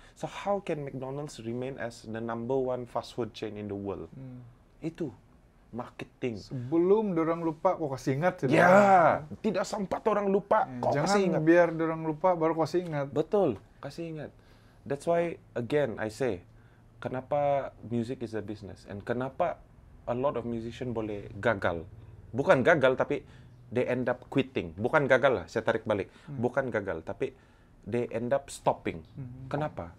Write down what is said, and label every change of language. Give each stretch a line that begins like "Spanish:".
English: So how can McDonald's remain as the number one fast food chain in the world?
Malay: Itu marketing. Sebelum dorang lupa, kau kasih ingat. Tidak sempat orang lupa, kau kasih ingat. Jangan biar dorang lupa baru kasih ingat. Betul, kasih ingat.
English: That's why again I say, kenapa music is a business, and kenapa a lot of musician
Malay: boleh gagal. Bukan gagal, tapi
English: they end up quitting.
Malay: Bukan gagal lah, saya tarik balik. Bukan gagal, tapi
English: they end up stopping.
Malay: Kenapa?